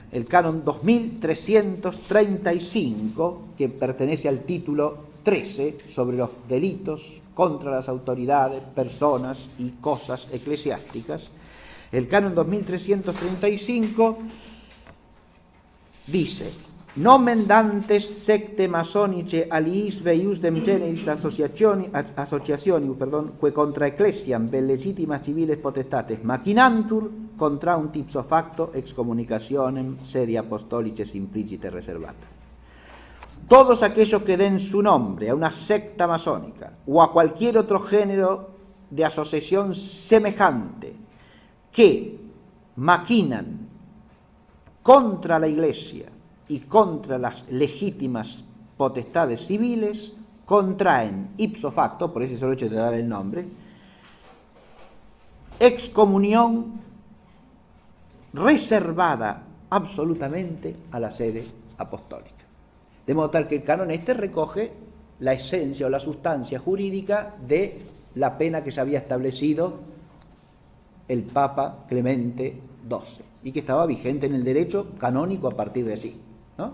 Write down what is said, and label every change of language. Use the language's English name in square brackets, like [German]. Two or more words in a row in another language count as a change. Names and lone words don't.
[Spanish] El canon 2335, que pertenece al título 13 sobre los delitos contra las autoridades, personas y cosas eclesiásticas, el canon 2335 dice: [Latin] Nomen dantes secte masonice aliis veiusdem generis associationi, que contra ecclesiam vel legitimas civiles potestates machinantur contra un ipso facto excommunicationem sedi apostolice simplicite reservata. [Spanish] Todos aquellos que den su nombre a una secta masónica o a cualquier otro género de asociación semejante que maquinan contra la Iglesia y contra las legítimas potestades civiles, contraen [Latin] ipso facto, [Spanish] por ese solo hecho de dar el nombre, excomunión reservada absolutamente a la sede apostólica. De modo tal que el canon recoge la esencia o la sustancia jurídica de la pena que se había establecido el Papa Clemente XII y que estaba vigente en el derecho canónico a partir de allí, ¿no?